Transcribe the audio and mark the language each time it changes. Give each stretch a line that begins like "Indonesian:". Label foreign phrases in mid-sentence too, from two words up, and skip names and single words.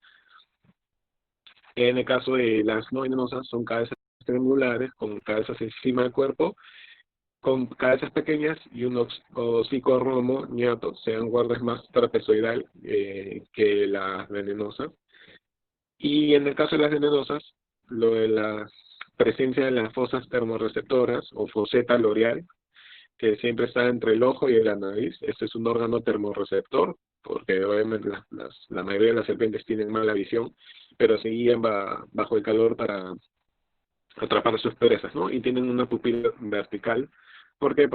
Spanish: En el caso de las no venenosas, son cabezas triangulares con cabezas encima del cuerpo, con cabezas pequeñas y un hocico romo ñato, sean guardas más trapezoidal que las venenosas. Y en el caso de las venenosas, lo de la presencia de las fosas termorreceptoras o foseta loreal, que siempre está entre el ojo y la nariz. Este es un órgano termorreceptor, porque obviamente la mayoría de las serpientes tienen mala visión, pero se guían bajo el calor para atrapar a sus presas, ¿no? Y tienen una pupila vertical. ¿Por qué?